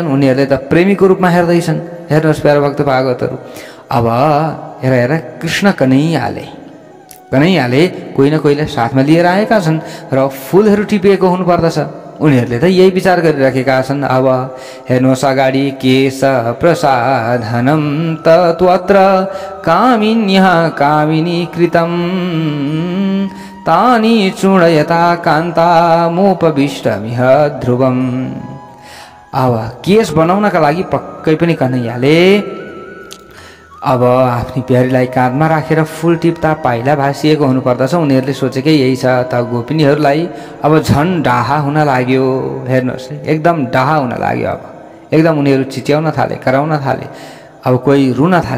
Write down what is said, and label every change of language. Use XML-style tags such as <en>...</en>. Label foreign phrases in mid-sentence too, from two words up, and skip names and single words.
<ne>उनीहरूले त प्रेमीको रूपमा हेर्दैछन्। हेर्नुहोस् प्यारा भक्त भागवतहरू, अब हेर हेर कृष्ण कन्हैयाले कोही न कोहीलाई साथमा लिएर आएका छन् र फुलहरू टिपिएको हुनुपर्दछ। उनीहरूले त यही विचार गरिराखेका छन्। अब हेर्नुहोस् अगाडि,</ne> <sa>केश प्रसाधनम तत्वत्र कामिन्यः कामिनी कृतम तानि चूर्णयता कान्तामुपविष्टमिह ध्रुवम।</sa> <ne>अब केश बनाउनका लागि पक्कै पनि कन्हैयाले अब आफ्नी प्यारीलाई काँधमा राखेर फुल टिप्दा पाइला भाँसिएको हुनुपर्दछ। उनीहरूले सोचेकै यही छ। त गोपिनीहरूलाई अब झन् डाहा हुन लाग्यो। हेर्नुहोस्, एकदम डाहा हुन लाग्यो। अब एकदम उनीहरू चिच्याउन थाले, कराउन थाले, अब कोही रुन थाले।</ne>